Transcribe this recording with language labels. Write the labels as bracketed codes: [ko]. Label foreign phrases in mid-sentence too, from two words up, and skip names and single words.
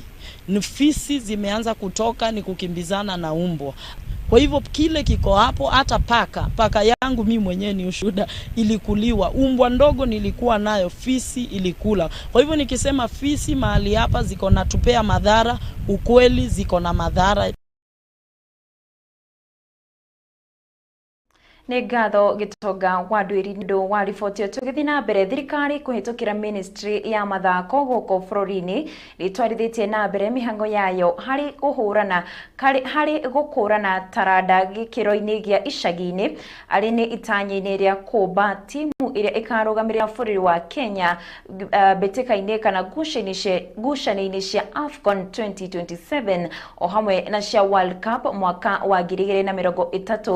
[sw] Fisi zimeanza kutoka ni kukimbizana na umbwa. Kwa hivyo kile kiko hapo, hata paka yangu mimi mwenyewe ni ushuhuda ilikuliwa. Umbwa ndogo nilikuwa nayo, fisi ilikula. Kwa hivyo nikisema fisi mahali hapa ziko na tupea madhara, ukweli ziko na madhara. [ki] Nĩ ngatho Gĩtonga wa Ndwĩri nĩũndũ wa riboti ĩyo. Tũgĩthiĩ na mbere, thirikari kũhĩtũkĩra ministry ya mathako gũkũ bũrũri-inĩ nĩtwarithĩtie na mbere mĩhango yayo harĩ gũkũrana taranda gĩkĩro-inĩ gĩa icagi-inĩ arĩ nĩ itanya-inĩ rĩa kũmba timu ĩrĩa ĩkarũgamĩrĩra bũrũri wa Kenya mbĩtĩka-inĩ kana ngucanio-inĩ cia AFCON 2027 o hamwe na cia World Cup mwaka wa 2030.